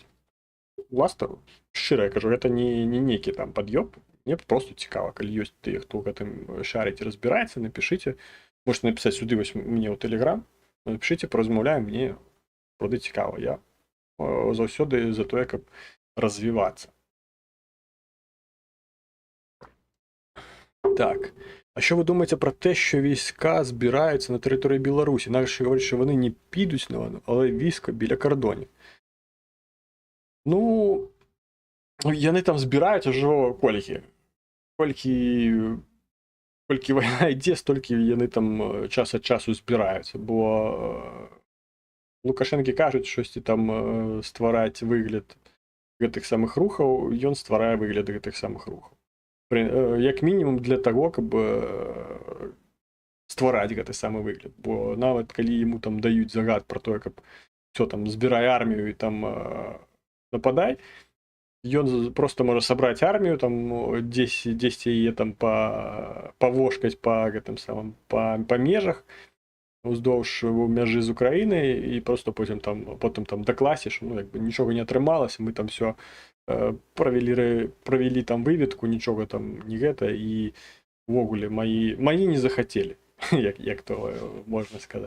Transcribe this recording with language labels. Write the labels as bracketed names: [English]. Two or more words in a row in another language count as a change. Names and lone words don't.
[Belarusian] Уласна, шчыра я кажу, гэта не нейкі там пад'ёб, мне проста цікава, калі ёсць тыя, хто ў гэтым шарыць і разбіраецца, напішыце. [Russian] Можете написать [Belarusian] сюды мне ў Telegram, напишите, поразмаўляем, мне правда цікава. Я заўсёды за тое, каб развівацца. Так. [Ukrainian] А що ви думаєте про те, що війська збираються на території Білорусі? Наші говорять, що вони не підуть на війну, але військо біля кордонів. Ну, вони там збираються вже кольки війна йде, стільки вони там час від часу збираються. Бо Лукашенки кажуть, щось там створять вигляд [Belarusian] гэтых самих рухаў, ён стварае выгляд гэтых самих рухаў. Як мінімум для того, каб ствараць гэты самы выгляд. Бо нават калі яму там даюць загад про тое, каб все там збірай армію і там нападай, ён просто можа сабраць армію, там дзесьці яе там павошкаць па гэтым самым па межах уздоўж мяжы з Украінай і просто потым там дакласіш, ну як бы нічога не атрымалася, мы там все правялі там выведку, нічога там не гэта, і увогуле маі не захацелі, як то можна сказаць.